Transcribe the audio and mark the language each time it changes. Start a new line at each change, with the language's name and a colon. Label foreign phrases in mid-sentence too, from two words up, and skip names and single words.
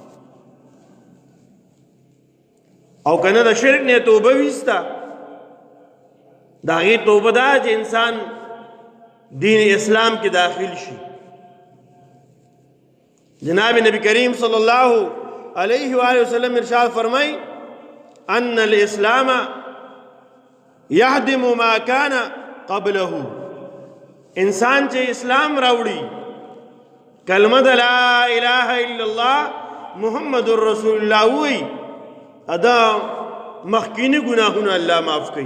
Pashto: او کنه د شرک نه توبه ویستا، د هغې توبه دا چې انسان دین اسلام کې داخل شي. جناب نبی کریم
Arabic: صلی الله علیه وآلہ وسلم
Pashto: ارشاد فرمائی
Arabic: ان الاسلام یهدم ما کان قبله.
Pashto: انسان چې اسلام راوړي، کلمه د
Arabic: لا اله الا الله محمد رسول الله
Pashto: وی، ادا مخکینی گناهونه الله معاف کوي.